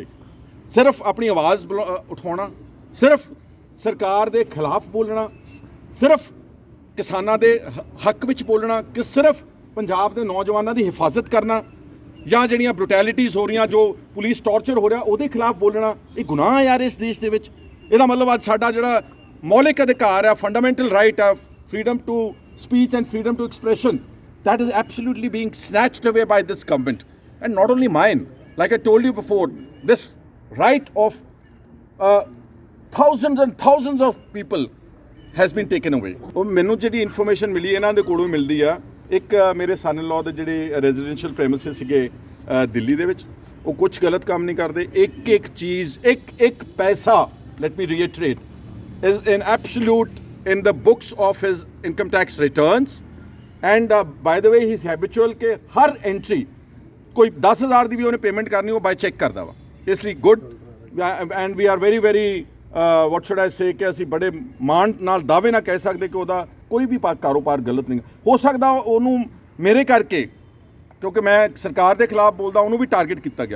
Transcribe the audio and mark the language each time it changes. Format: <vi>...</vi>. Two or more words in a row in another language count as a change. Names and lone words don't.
<pa>ਸਿਰਫ ਆਪਣੀ ਆਵਾਜ਼ ਉਠਾਉਣਾ, ਸਿਰਫ ਸਰਕਾਰ ਦੇ ਖਿਲਾਫ ਬੋਲਣਾ, ਸਿਰਫ ਕਿਸਾਨਾਂ ਦੇ ਹੱਕ ਵਿੱਚ ਬੋਲਣਾ, ਕਿ ਸਿਰਫ ਪੰਜਾਬ ਦੇ ਨੌਜਵਾਨਾਂ ਦੀ ਹਿਫਾਜ਼ਤ ਕਰਨਾ, ਜਾਂ ਜਿਹੜੀਆਂ ਬਰੂਟੈਲਿਟੀਜ਼ ਹੋ ਰਹੀਆਂ, ਜੋ</pa> <en>police torture</en> <pa>ਹੋ ਰਿਹਾ, ਉਹਦੇ ਖਿਲਾਫ ਬੋਲਣਾ, ਇਹ ਗੁਨਾਹ ਆ ਯਾਰ ਇਸ ਦੇਸ਼ ਦੇ ਵਿੱਚ। ਇਹਦਾ ਮਤਲਬ ਅੱਜ ਸਾਡਾ ਜਿਹੜਾ ਮੌਲਿਕ ਅਧਿਕਾਰ ਆ,</pa> <en>fundamental right</en> <pa>ਆ,</pa> <en>freedom to speech and freedom to expression, that is absolutely being snatched away by this government. And not only mine, like I told you before, this right of thousands and thousands of people has been taken away.</en> <pa>ਉਹ ਮੈਨੂੰ ਜਿਹੜੀ ਇਨਫੋਰਮੇਸ਼ਨ ਮਿਲੀ ਇਹਨਾਂ ਦੇ ਕੋਲੋਂ ਮਿਲਦੀ ਆ, ਇੱਕ ਮੇਰੇ</pa> <en>son in law</en> <pa>ਦੇ ਜਿਹੜੇ</pa> <en>residential premises</en> <pa>ਸੀਗੇ ਦਿੱਲੀ ਦੇ ਵਿੱਚ, ਉਹ ਕੁਝ ਗਲਤ ਕੰਮ ਨਹੀਂ ਕਰਦੇ। ਇੱਕ ਚੀਜ਼, ਇੱਕ ਪੈਸਾ,</pa> <en>let me reiterate, is in absolute in the books of his income tax returns, and by the way he's habitual</en> <pa>ਕਿ ਹਰ ਐਂਟਰੀ ਕੋਈ 10,000 ਦੀ ਵੀ ਉਹਨੇ ਪੇਮੈਂਟ ਕਰਨੀ, ਉਹ</pa> <en>by cheque</en> <pa>ਕਰਦਾ ਵਾ। ਇਸ ਲਈ</pa> <en>good and we are very very what should I say,</en> <pa>ਕਿ ਅਸੀਂ ਬੜੇ ਮਾਣ ਨਾਲ ਦਾਅਵੇ ਨਾਲ ਕਹਿ ਸਕਦੇ ਕਿ ਉਹਦਾ ਕੋਈ ਵੀ ਕਾਰੋਬਾਰ ਗਲਤ ਨਹੀਂ ਹੋ ਸਕਦਾ। ਉਹਨੂੰ ਮੇਰੇ ਕਰਕੇ, ਕਿਉਂਕਿ ਮੈਂ ਸਰਕਾਰ ਦੇ ਖਿਲਾਫ ਬੋਲਦਾ, ਉਹਨੂੰ ਵੀ ਟਾਰਗੇਟ ਕੀਤਾ ਗਿਆ।</pa>